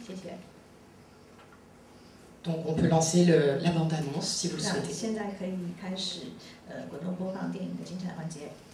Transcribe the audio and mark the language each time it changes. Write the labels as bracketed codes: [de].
[zh] 谢谢。 [fr] Donc on peut lancer la bande-annonce si vous le souhaitez. [zh] 现在可以开始滚动播放电影的精彩环节。